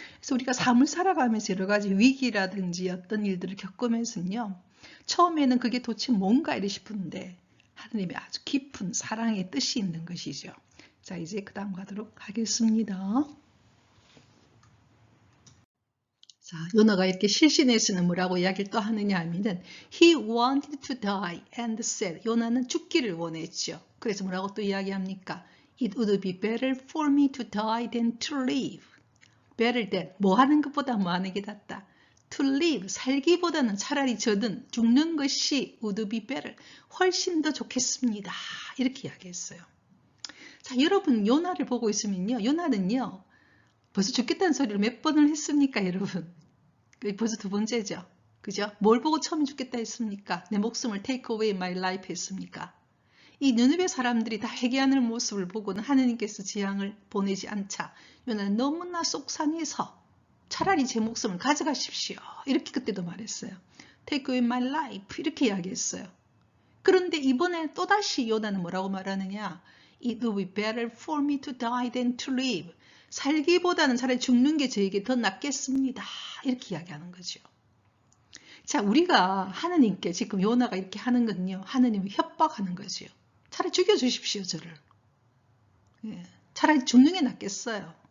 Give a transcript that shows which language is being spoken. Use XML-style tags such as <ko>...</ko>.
<ko>그래서 우리가 삶을 살아가면서 여러 가지 위기라든지 어떤 일들을 겪으면서요, 처음에는 그게 도대체 뭔가 이래 싶은데 하느님의 아주 깊은 사랑의 뜻이 있는 것이죠. 자, 이제 그 다음 가도록 하겠습니다. 자, 요나가 이렇게 실신해서는 뭐라고 이야기를 또 하느냐 하면은</ko> <en>He wanted to die and said,</en> <ko>요나는 죽기를 원했죠. 그래서 뭐라고 또 이야기합니까?</ko> <en>It would be better for me to die than to live.</en> <ko>better than, 뭐 하는 것보다 뭐 하는 게 낫다. to live, 살기보다는 차라리 저는 죽는 것이</ko> <en>would be better,</en> <ko>훨씬 더 좋겠습니다. 이렇게 이야기했어요. 자, 여러분 요나를 보고 있으면요, 요나는요 벌써 죽겠다는 소리를 몇 번을 했습니까, 여러분? 벌써 두 번째죠. 그죠? 뭘 보고 처음 죽겠다 했습니까? 내 목숨을</ko> <en>take away my life</en> <ko>했습니까? 이 느느베 사람들이 다 회개하는 모습을 보고는 하느님께서 재앙을 보내지 않자 요나는 너무나 속상해서 차라리 제 목숨을 가져가십시오. 이렇게 그때도 말했어요.</ko> <en>Take away my life</en> <ko>이렇게 이야기했어요. 그런데 이번에 또다시 요나는 뭐라고 말하느냐?</ko> <en>It would be better for me to die than to live.</en> <ko>살기보다는 차라리 죽는 게 저에게 더 낫겠습니다. 이렇게 이야기하는 거죠. 자, 우리가 하느님께 지금 요나가 이렇게 하는 건요, 하느님을 협박하는 거죠. 차라리 죽여주십시오, 저를. 예, 차라리 죽는 게 낫겠어요.</ko>